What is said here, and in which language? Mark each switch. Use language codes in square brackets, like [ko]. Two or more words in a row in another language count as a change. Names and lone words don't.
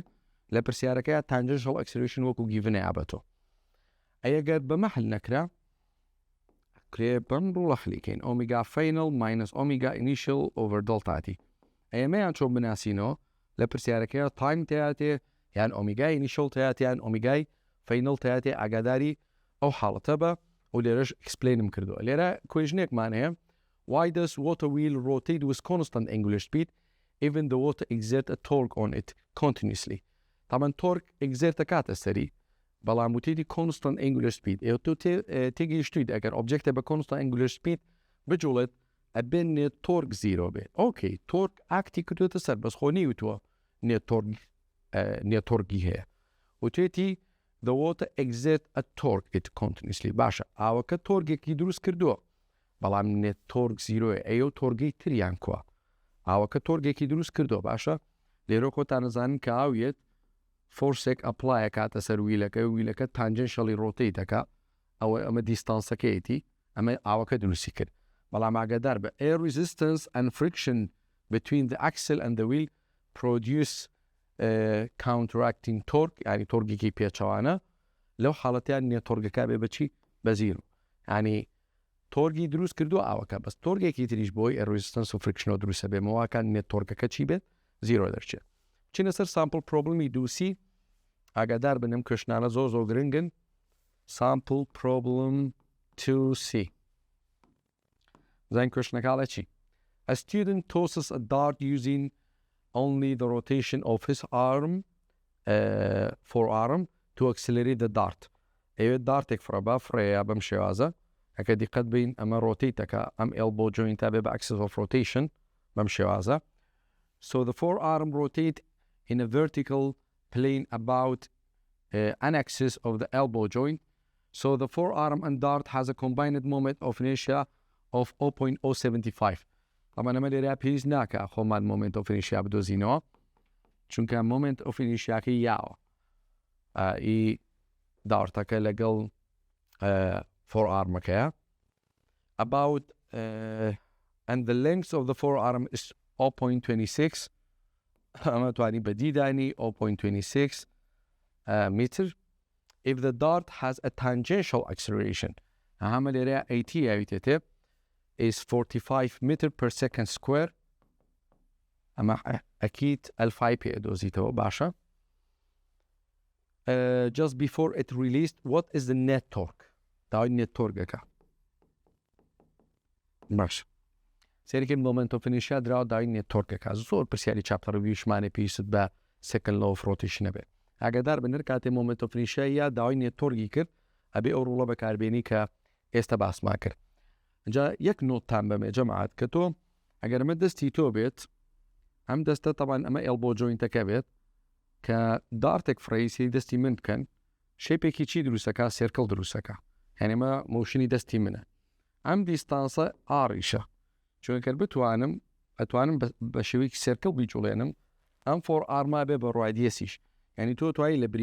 [ckb] لە پرسیارەکەی [en] tangential acceleration [ckb] وەکو گیڤنە یابەتەوە ئەگەر بەمە حل نەکرا کرێ بەم ڕوڵە حلیکەین [en] omega final minus omega initial over delta t [ckb] ئەمەیان چۆن بناسینەوە لە پرسیارەکەی تایم تیاتێ یان ئۆمیگای ئینیشیەل تیاتیان ئۆمیگای فاینەڵ تیاتێ ئاگاداری ئەو حاڵەتە بە و لێرەش ئەکسپلێنم کردووە لێرە کوێژنێکمان هەیە [en] why does water wheel rotate with constant angular speed even the water exert a torque on it continuously [ckb] طبعا [en] torque exert [ckb] کاتە سەری بەڵام وتێتی [en] constant angular speed [ckb] تۆ تێگەیشتویت ئەگەر ئۆبجێکتە بە [en] constant angular speed [ckb] بجوڵێت ئەبێن [en] net torque zero [ckb] بێت ئۆکەی تۆرگ ئاکتی کردوێتە سەر بەس خۆ نیوتووە نێت تۆرگی هەیە وتێتی [en] the water exert a torque it continuously [ckb] باشە ئاوەکە تۆرگێکی دروست کردووە بەڵام نێت تۆرگ زیرۆیە ئەو تۆرگی تریان کووە ئاوەکە تۆرگێکی دروست کردووە باشە لێرە کۆتان نەزانن کە ئاویێت فۆرسێک ئەپلایە کاتە سەر ویلەکە تانجێنشەڵی ڕۆتەی دەکا ئەوە ئەمە دیستانسەکەیەتی ئەمە ئاوەکە دروستی کرد بەڵام ئاگادار بە [en] air resistance and friction between the axle and the wheel produce counteracting torque [ckb] ینی تۆرگێکی پێچەوانە لەو حاڵەتیان نیە تۆرگەکە بێ بەچی بە زیرۆ ینی تۆرگی دروست کردو ئاوەکە بەس تۆرگێکی تریش بۆی [en] air resistance [ckb] و friction دروستە بێ مەواکان نێت تۆرگەکە چی بێت زیرۆ دەرچێت چینە سەر سامپل پرۆبلمی دووسی ئاگادار بنم کشنانە زۆر گرنگن [en] sample problem [ckb] 2C زين کشنەکاڵە چی [en] A student tosses a dart using only the rotation of his forearm to accelerate the dart [ckb] ئەوێت دارتێک فرەبا فرەیە بەم شێوازە ئەکە دیقەت بین ئەمە ڕۆتیتەکە ئەم [en] elbow joint [ckb] بێ بە [en] axis of rotation [ckb] بەم شێوازە so [en] the forearm rotate in a vertical plane about an axis of the elbow joint so the forearm and dart has a combined moment of inertia of 0.075 [ckb] طبعا ئەمە لێرە پێویست ناکە خۆمان [en] moment of [ckb] inertia بدۆزینەوە چونکە [en] moment of [ckb] inertiaکە یاوە ئی دارتەکە لەگەڵ forearmەکەیە about [en] and the length of the forearm is 0.26 [ckb] ئەمە توانی بەدیدانی [en] 0.26 meter if the dart has a tangential acceleration [ckb] ئەمە لێرە AT یاویتێتێ [en] is 45 meter per second square [ckb] ئەمە ئەکید ئەلفای پێ دۆزیتەوە باشە [en] just before it released what is the net torque [ckb] داوای net torquەکە باش سێریکەم [en] moment of inertia [ckb] دراوە داوای net torquەکە زۆر پرسیاری چاپتەڕەویشمانێ پێویست بە [en] second law of rotation [ckb] بێ ئاگادار بنر کاتێ [en] moment of inertia [ckb] یا داوای net torquی کرد ئەبێ ئەو ڕوڵە بەکاربێنی کە ئێستا باسمان کرد اینجا یەک نۆتتان بەمێ جەماعەت کە تۆ ئەگەر ئەمە دەستی تۆ بێت ئەم دەستە تەبان ئەمە elbow jointەکە بێت کە دارتێک فڕەیسی دەستی من بکەن شێپێکی چی دروستەکە سێرکڵ دروستەکە یعنی ئەمە موشنی دەستی منە ئەم دیستانسە ئاڕیشە چونکە ئەتوانم بە شێوەیەکی سێرکڵ بیجوڵێنم ئەم فۆر ئارما بێ بە ڕایدیەسیش یعنی تۆ توایی لە